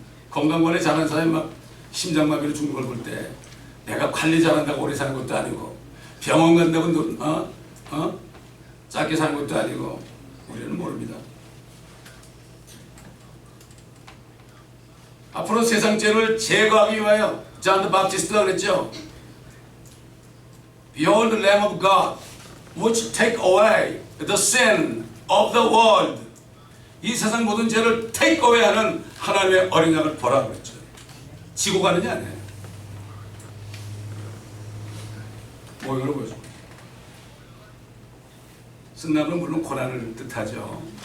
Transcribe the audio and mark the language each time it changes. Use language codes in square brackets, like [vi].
[ko] 건강관리 잘하는 사람이 막 심장마비로 죽는 걸 볼 때 내가 관리 잘한다고 오래 사는 것도 아니고 병원 간다고 짧게 사는 것도 아니고 우리는 모릅니다. 앞으로 세상 죄를 제거하기 위하여 존 더 바프티스트가 그랬죠. [en] Behold the Lamb of God which take away the sin of the world. [ko] 이 세상 모든 죄를 [en] take away [ko] 하는 하나님의 어린 양을 보라 그랬죠. 지고 가느냐 아니에요. 모형으로 보여줘. 승낙은 물론 고난을 뜻하죠.